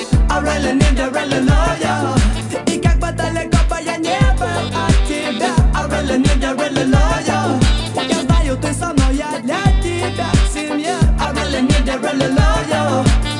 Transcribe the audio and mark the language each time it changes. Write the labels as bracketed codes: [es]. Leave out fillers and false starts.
[en] I really need you, really love you. [ru] И как бы далеко бы я не был от тебя. [en] I really need you, really love you. [ru] Я знаю, ты со мной, я для тебя семья. [en] I really need you, really love you.